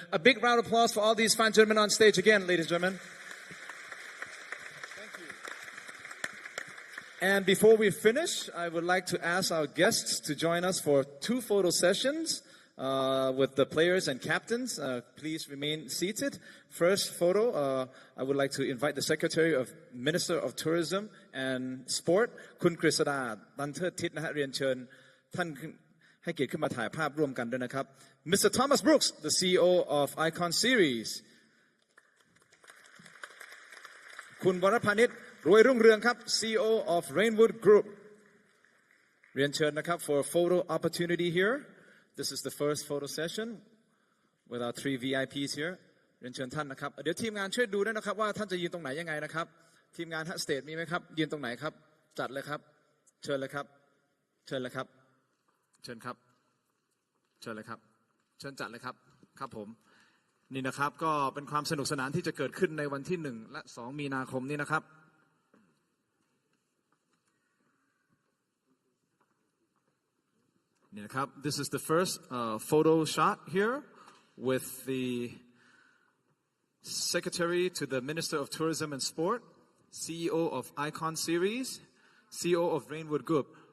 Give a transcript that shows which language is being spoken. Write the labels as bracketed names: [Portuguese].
[English] A big round of applause for all these fine gentlemen on stage again, ladies and gentlemen. Thank you. And before we finish, I would like to ask our guests to join us for 2 photo sessions with the players and captains. Please remain seated. First photo, I would like to invite the Secretary of Minister of Tourism and Sport, คุณกฤษดา ตันเทิดทิศนะฮะ [Thai] เรียนเชิญท่านให้เกียรติขึ้นมาถ่ายภาพร่วมกันด้วยนะครับ [English] Mr. Thomas Brooks, the CEO of Icon Series คุณวรพานิช รวยรุ่งเรืองครับ CEO of Reignwood Group [Thai] เรียนเชิญนะครับ [English] for a photo opportunity here. This is the first photo session with our 3 VIPs here. [Thai] เรียนเชิญท่านนะครับ เดี๋ยวทีมงานช่วยดูด้วยนะครับว่าท่านจะยืนตรงไหนยังไงนะครับทีมงานฮะสเตจมีไหมครับยืนตรงไหนครับจัดเลยครับเชิญเลยครับเชิญเลยครับเชิญครับ เชิญเลยครับเชิญจัดเลยครับครับผมนี่นะครับก็เป็นความสนุกสนานที่จะเกิดขึ้นในวันที่1และ2มีนาคมนี้นะครับนี่นะครับ [English] This is the first photo shot here with the Secretary to the Minister of Tourism and Sport, CEO of Icon Series, CEO of Reignwood Group.